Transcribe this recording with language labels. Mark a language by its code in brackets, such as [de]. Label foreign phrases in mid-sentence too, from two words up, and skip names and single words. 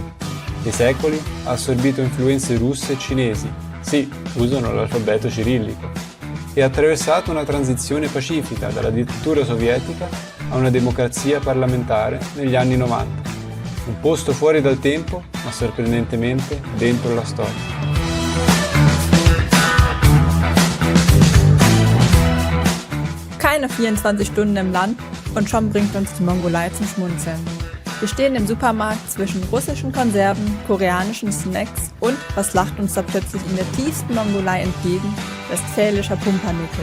[it] Nei secoli ha assorbito influenze russe e cinesi, sì, usano l'alfabeto cirillico, e ha attraversato una transizione pacifica dalla dittatura sovietica a una democrazia parlamentare negli anni 90. Un posto fuori dal tempo, ma sorprendentemente dentro la storia. [de] Keine 24 Stunden im Land und schon bringt uns die Mongolei zum Schmunzeln. Wir stehen im Supermarkt zwischen russischen Konserven, koreanischen Snacks und, was lacht uns da plötzlich in der tiefsten Mongolei entgegen, westfälischer Pumpernickel.